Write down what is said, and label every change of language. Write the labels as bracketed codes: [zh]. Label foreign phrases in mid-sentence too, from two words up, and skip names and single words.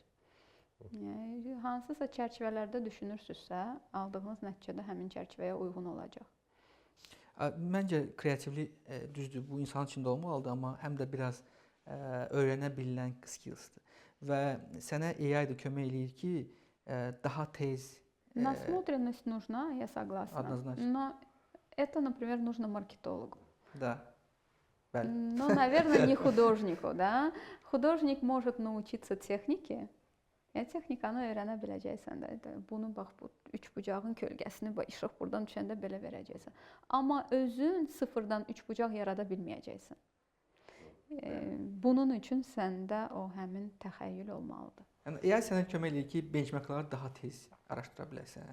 [az] Yəni hansısa çərçivələrdə düşünürsünüzsə, aldığınız nəticə də həmin çərçivəyə uyğun olacaq. Məncə kreativlik düzdür, bu insan içində olmalıdır, amma həm də biraz öyrənə bilinən skillsdir. Və sənə AI da kömək eləyir ki, daha tez [ru] Насмотренность нужна, я согласна. Однозначно. Но это, например, нужно маркетологу. Да. Bəli. Но, наверное, не художнику, да? Художник может научиться технике. [az] Texnikanı öyrənə biləcəksən də. Bunu bax bu üçbucağın kölgəsini işıq buradan düşəndə belə verəcəksən. Amma özün sıfırdan üçbucaq yarada bilməyəcəksən. Bunun üçün səndə o həmin təxəyyül olmalıdır. Yəni AI sənə kömək eləyir ki, benchmarkları daha tez araşdıra biləsən.